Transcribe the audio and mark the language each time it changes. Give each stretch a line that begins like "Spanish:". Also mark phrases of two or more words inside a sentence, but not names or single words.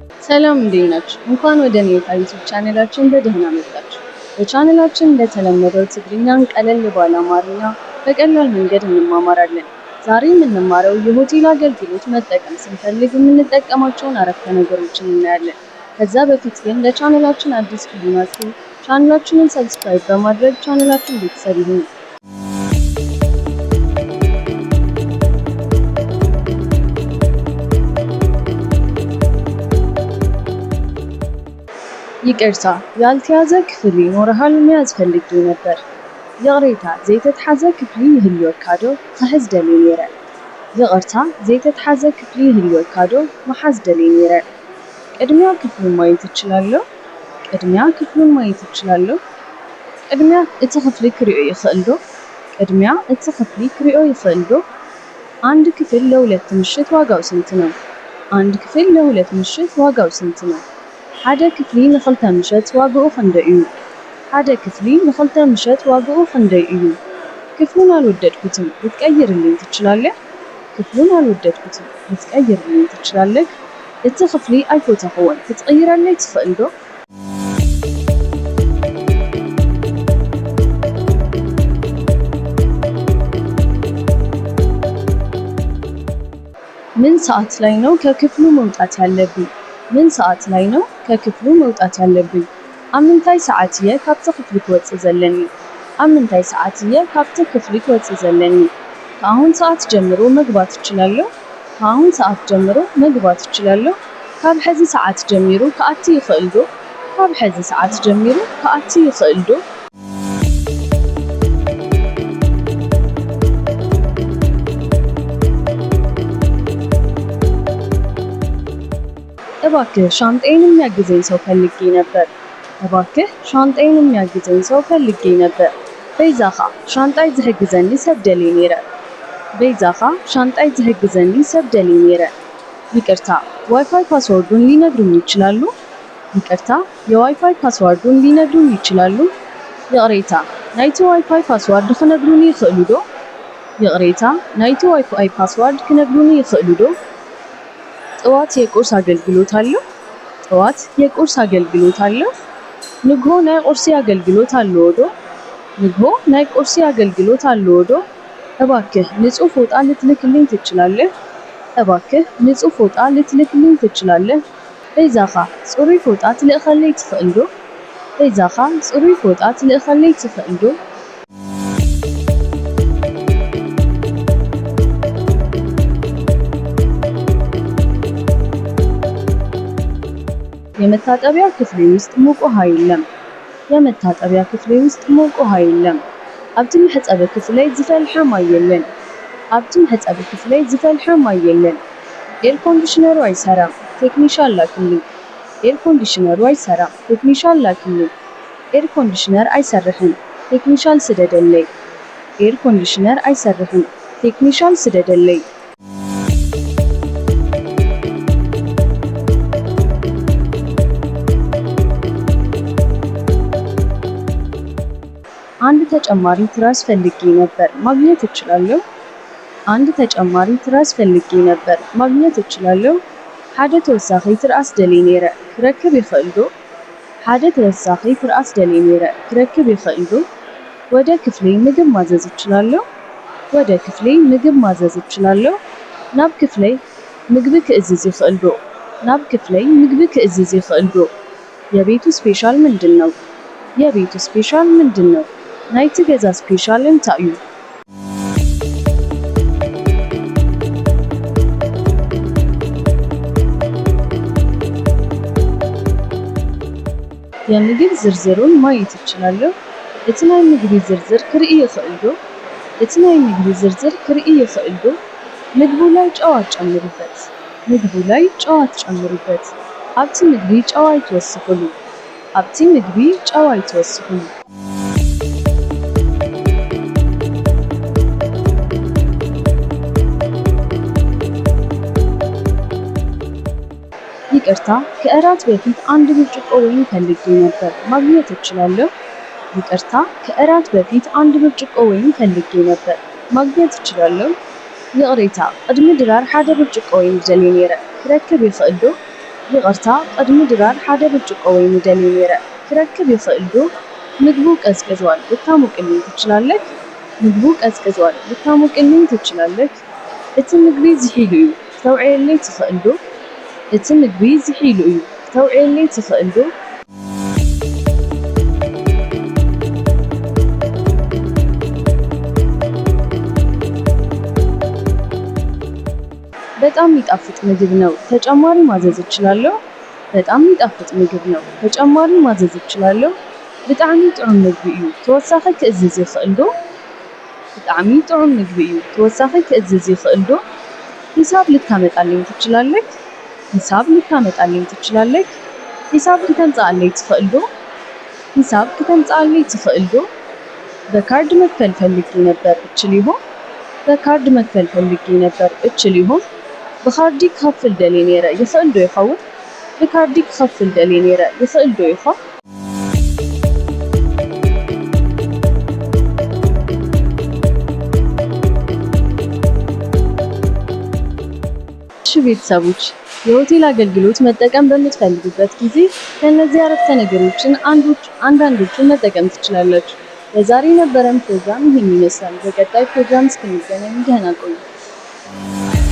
Amharic: ሰላም እንዴት ናችሁ? እንኳን ወደ ኔታ ዩቲዩብ ቻናላችን በደህና መጣችሁ። በቻናላችን እንደተለመደው ትግርኛን ቀለል ባለ አማርኛ በቀላል መንገድ እንማማራለን። ዛሬ የምንማረው የሆቴል አገልግሎት መጠቀም ስንፈልግ የምንጠቀማቸውን አረፍተ ነገሮችን እናያለን። ከዛ በፊት ግን ለቻናላችን አዲስ ከሆናችሁ ቻናላችንን ሰብስክራይብ በማድረግ ቻናላችን ቤተሰብ ይሁኑ። ይቅርታ ያልተያዘ ክፍል ይኖርሃል መያዝ ፈልጌ ነበር።
Tigrinya: ይቅርታ ዘይተተሓዘ ክፍሊ ይህልወካ ዶ ክሕዝ ደልየ ነይረ። ይቅርታ ዘይተተሓዘ ክፍሊ ይህልወካ ዶ ምሓዝ ደልየ ነይረ።
Amharic: ቅድሚያ ክፍሉን ማየት እችላለሁ? ቅድሚያ ክፍሉን ማየት እችላለሁ?
Tigrinya: ቅድሚያ እቲ ክፍሊ ክሪኦ ይኽእል ዶ? ቅድሚያ እቲ ክፍሊ ክሪኦ ይኽእል ዶ?
Amharic: አንድ ክፍል ለሁለት ምሽት ዋጋው ስንት ነው? አንድ ክፍል ለሁለት ምሽት ዋጋው ስንት ነው?
Tigrinya: ሓደ ክፍሊ ንኽልተ ምሸት ዋግኡ ክንደይ እዩ? ሓደ ክፍሊ ንኽልተ ምሸት ዋግኡ ክንደይ እዩ?
Amharic: ክፍሉን አልወደድኩትም ልትቀይርልኝ ትችላለህ? ክፍሉን አልወደድኩትም ልትቀይርልኝ ትችላለህ?
Tigrinya: እቲ ክፍሊ አይፎተኽዎን ክትቀይረለይ ትኽእል ዶ?
Amharic: ምን ሰዓት ላይ ነው ከክፍሉ መውጣት ያለብኝ? ምን ሰዓት ላይ ነው ከክፍሉ መውጣት ያለብኝ?
Tigrinya: ኣብ ምንታይ ሰዓት እየ ካብቲ ክፍሊ ክወፅእ ዘለኒ? ኣብ ምንታይ ሰዓት እየ ካብቲ ክፍሊ ክወፅእ ዘለኒ?
Amharic: ከአሁን ሰዓት ጀምሮ መግባት እችላለሁ? ከአሁን ሰዓት ጀምሮ መግባት እችላለሁ?
Tigrinya: ካብ ሕዚ ሰዓት ጀሚሩ ከኣቲ ይኽእል ዶ? ካብ ሕዚ ሰዓት ጀሚሩ ከኣቲ ይኽእል ዶ?
Amharic: እባክህ ሻንጣዬን የሚያግዘኝ ሰው ፈልጌ ነበር። እባክህ ሻንጣዬን የሚያግዘኝ ሰው ፈልጌ ነበር።
Tigrinya: በይዛኻ ሻንጣይ ዝሕግዘኒ ሰብ ደልየ ነይረ። በይዛኻ ሻንጣይ ዝሕግዘኒ ሰብ ደልየ ነይረ።
Amharic: ይቅርታ ዋይፋይ ፓስወርዱን ሊነግሩኝ ይችላሉ? ይቅርታ የዋይፋይ ፓስወርዱን ሊነግሩኝ ይችላሉ?
Tigrinya: ይቅሬታ ናይቲ ዋይፋይ ፓስወርድ ክነግሩኒ ይኽእሉ ዶ? ይቅሬታ ናይቲ ዋይፋይ ፓስወርድ ክነግሩኒ ይኽእሉ ዶ?
Amharic: ጠዋት የቁርስ አገልግሎት አለው? ጠዋት የቁርስ አገልግሎት አለው?
Tigrinya: ንግሆ ናይ ቁርሲ አገልግሎት አለው ዶ? ንግሆ ናይ ቁርሲ አገልግሎት አለው ዶ?
Amharic: እባክህ ንጹህ ፎጣ ልትልክልኝ ትችላለህ? እባክህ ንጹህ ፎጣ ልትልክልኝ ትችላለህ?
Tigrinya: በይዛኻ ጽሩይ ፎጣ ትልእኸለይ ትኽእል ዶ? በይዛኻ ጽሩይ ፎጣ ትልእኸለይ ትኽእል ዶ?
Amharic: የመታጠቢያ ክፍሌ ውስጥ ሙቅ ውሃ የለም። የመታጠቢያ ክፍሌ ውስጥ ሙቅ ውሃ የለም።
Tigrinya: ኣብቲ መሕጸቢ ክፍለይ ዝፈልሐ ማይ የለን። ኣብቲ መሕጸቢ ክፍለይ ዝፈልሐ ማይ የለን።
Amharic: ኤር ኮንዲሽነሩ አይሰራም ቴክኒሻን ላክልኝ። ኤር ኮንዲሽነሩ አይሰራም ቴክኒሻን ላክልኝ።
Tigrinya: ኤር ኮንዲሽነር አይሰርሕም ቴክኒሻን ስደደለይ። ኤር ኮንዲሽነር አይሰርሕም ቴክኒሻን ስደደለይ።
Amharic: አንድ ተጨማሪ ትራስ ፈልጌ ነበር ማግኘት እችላለሁ? አንድ ተጨማሪ ትራስ ፈልጌ ነበር ማግኘት እችላለሁ?
Tigrinya: ሓደ ተወሳኺ ትራስ ደልየ ነይረ ክረክብ ይኽእል ዶ? ሓደ ተወሳኺ ትራስ ደልየ ነይረ ክረክብ ይኽእል ዶ?
Amharic: ወደ ክፍሌ ምግብ ማዘዝ እችላለሁ? ወደ ክፍሌ ምግብ ማዘዝ እችላለሁ?
Tigrinya: ናብ ክፍለይ ምግቢ ክእዝዝ ይኽእል ዶ? ናብ ክፍለይ ምግቢ ክእዝዝ ይኽእል ዶ?
Amharic: የቤቱ ስፔሻል ምንድን ነው? የቤቱ ስፔሻል ምንድን ነው?
Tigrinya: ናይቲ ገዛ ስፔሻል እንታይ እዩ?
Amharic: የምግብ ዝርዝሩን ማየት እችላለሁ?
Tigrinya: እቲ ናይ ምግቢ ዝርዝር ክርኢ ይኽእል ዶ? እቲ ናይ ምግቢ ዝርዝር ክርኢ ይኽእል ዶ?
Amharic: ምግቡ ላይ ጨው አትጨምሩበት። ምግቡ ላይ ጨው አትጨምሩበት።
Tigrinya: ኣብቲ ምግቢ ጨው አይትወስኹሉ። ኣብቲ ምግቢ ጨው አይትወስኹሉ።
Amharic: ይቅርታ ከእራት በፊት አንድ ብርጭቆ ወይን ፈልጌ ነበር ማግኘት እችላለሁ? ይቅርታ ከእራት በፊት አንድ ብርጭቆ ወይን ፈልጌ ነበር ማግኘት እችላለሁ?
Tigrinya: ይቅሬታ ቅድሚ ድራር ሓደ ብርጭቆ ወይን ደልየ ነይረ ክረክብ ይኽእል ዶ? ይቕርታ ቅድሚ ድራር ሓደ ብርጭቆ ወይኒ ደልየ ነይረ ክረክብ ይኽእል ዶ?
Amharic: ምግቡ ቀዝቅዟል ልታሞቅልኝ ትችላለህ? ምግቡ ቀዝቅዟል ልታሞቅልኝ ትችላለህ?
Tigrinya: እቲ ምግቢ ዝሒሉ እዩ ክተውዕየለይ ትኽእል ዶ? እቲ ምግቢ ዝሒሉ እዩ ክተውዕየለይ ትኽእል ዶ?
Amharic: በጣም የሚጣፍጥ ምግብ ነው ተጨማሪ ማዘዝ እችላለሁ? በጣም የሚጣፍጥ ምግብ ነው ተጨማሪ ማዘዝ እችላለሁ?
Tigrinya: ብጣዕሚ ጥዑም ምግቢ እዩ ተወሳኺ ክእዝዝ ይኽእል ዶ? ብጣዕሚ ጥዑም ምግቢ እዩ ተወሳኺ ክእዝዝ ይኽእል ዶ?
Amharic: ሂሳብ ልታመጣልኝ ትችላለህ? ሂሳብ ልታመጣልኝ ትችላለህ?
Tigrinya: ሂሳብ ክተምጽኣለይ ትኽእል ዶ? ሂሳብ ክተምጽኣለይ ትኽእል ዶ?
Amharic: በካርድ መክፈል ፈልጌ ነበር እችል ይሆን? በካርድ መክፈል ፈልጌ ነበር እችል ይሆን?
Tigrinya: ብካርዲ ክኸፍል ደልየ ነይረ ይኽእል ዶ ይኸውን? ብካርዲ ክኸፍል ደልየ ነይረ ይኽእል ዶ ይኾን?
Amharic: እሺ ቤተሰቦች የሆቴል አገልግሎት መጠቀም በምትፈልጉበት ጊዜ ከእነዚህ አረፍተ ነገሮችን አንዳንዶቹን መጠቀም ትችላላችሁ። ለዛሬ የነበረን ፕሮግራም ይህን ይመስላል። በቀጣይ ፕሮግራም እስክንገናኝ ደህና ቆዩ።